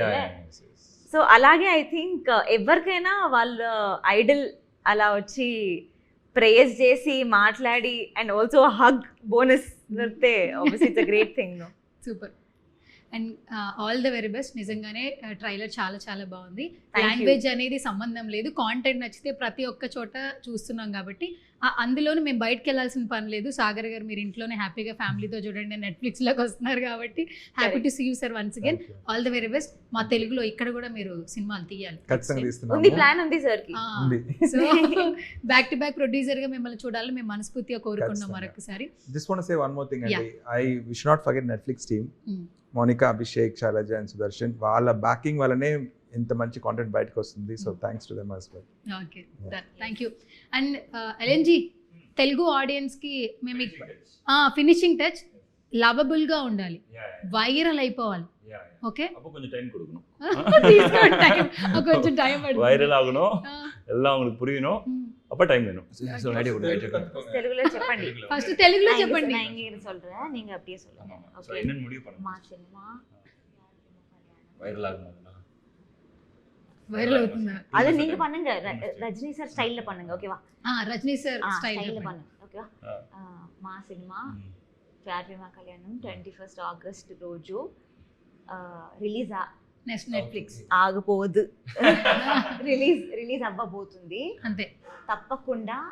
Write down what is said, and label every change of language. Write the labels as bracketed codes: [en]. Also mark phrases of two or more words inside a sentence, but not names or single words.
[te] సో అలాగే [en] I think [te] ఎవరికైనా వాళ్ళ ఐడల్ అలా వచ్చి ప్రేజ్ చేసి మాట్లాడి [en] and also hug bonus [te] దొరికితే [en] obviously it's a great thing. Super. And all the very best. [te] నిజంగానే ట్రైలర్ చాలా చాలా బాగుంది. [en] Thank you. [te] లాంగ్వేజ్ అనేది సంబంధం లేదు, కాంటెంట్ నచ్చితే ప్రతి ఒక్క చోట చూస్తున్నాం కాబట్టి అందులోనూ మేము బయటకు వెళ్ళాల్సిన పని లేదు. సాగర్ గారు మీరు ఇంట్లోనే హ్యాపీగా ఫ్యామిలీతో చూడండి, నెట్ఫ్లిక్స్లోకి వస్తున్నారు కాబట్టి [en] happy to see you sir once again. all the very best. [te] మా తెలుగులో ఇక్కడ కూడా మీరు సినిమాలు తీయాలి. ఖచ్చితంగా ఉంది, తీస్తున్నాము. ప్లాన్ ఉంది సార్ కి. ఉంది. సో [en] back to back [te] ప్రొడ్యూసర్గా మిమ్మల్ని చూడాలని మేము మనస్ఫూర్తిగా కోరుకున్నాం ఖచ్చితంగా. మరొకసారి. [en] Just want to say one more thing అండి. We should not forget Netflix team. [te] మోనికా, అభిషేక్, శైలజ అండ్ సుదర్శన్, వాళ్ళ బ్యాకింగ్ వల్లనే ఇంత మంచి కాంటెంట్ బయటకు వస్తుంది. [en] so thanks to them as well. okay, thank you. [te] అండ్ ఎల్ఎన్జీ తెలుగు ఆడియన్స్కి మేము [en] finishing touch [te] లవబుల్గా ఉండాలి, వైరల్ అయిపోవాలి. ఓకే, [ta] அப்போ கொஞ்சம் டைம் கொடுக்கணும். [te] కొంచెం టైం [ta] வைரல் ஆகணும், எல்லாம் உங்களுக்கு புரியணும், அப்போ டைம் வேணும். ஸோ ஐடியா கொடுங்க. [te] తెలుగులో చెప్పండి. ఫస్ట్ తెలుగులో చెప్పండి. [ta] நான் இங்க சொல்றேன், நீங்க அப்படியே சொல்லுங்க. ஸோ என்னன்னு முடிவு பண்ணுங்க. [te] మా సినిమా [ta] வைரல் ஆகணும். [te] వైరల్ అవుతుందా? [ta] அது நீங்க பண்ணுங்க, ரஜினி சார் ஸ்டைல்ல பண்ணுங்க, ஓகேவா? [te] రజనీ సార్ స్టైల్ స్టైల్ [ta] பண்ணுங்க, ఓకేవా? [te] మా సినిమా ప్యార్ ప్రేమ కళ్యాణం 21 ఆగస్ట్ రోజు రిలీజ్ నెట్ఫ్లిక్స్ ఆగపోదు, రిలీజ్ అవ్వబోతుంది. అంతే, తప్పకుండా